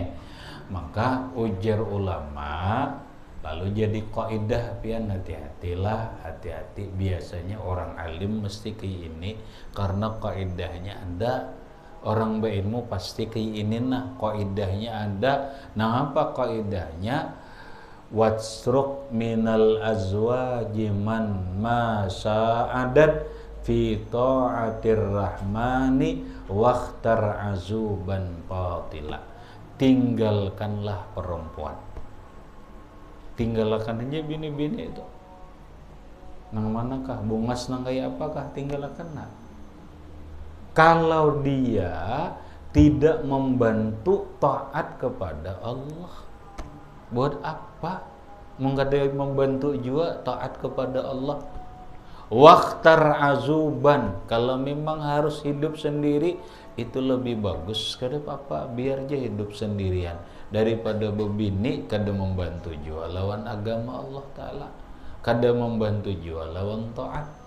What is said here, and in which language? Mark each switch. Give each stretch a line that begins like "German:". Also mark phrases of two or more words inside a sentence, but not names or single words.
Banjar: Maka ujar ulama lalu jadi kaidah pian hati-hatilah, hati-hati biasanya orang alim mesti kayak ini karena kaidahnya ada. Orang berilmu pasti kayak nah kaidahnya ada. Nah apa kaidahnya?
Arabic: واترك من الأزواج من ما ساعدت في طاعة الرحمن واختر عزوبا فتيلا.
Banjar: Tinggalkanlah perempuan. Tinggalkan aja bini-bini itu. Nang manakah? Bungas nang kayak apakah? Tinggalkan nah. Kalau dia tidak membantu taat kepada Allah, buat apa? Menggadai membantu juga taat kepada Allah.
Arabic: واختر عزوبا,
Banjar: kalau memang harus hidup sendiri itu lebih bagus. Kada apa-apa, biar aja hidup sendirian daripada bebini kada membantu juga lawan agama Allah Ta'ala, kada membantu juga lawan taat.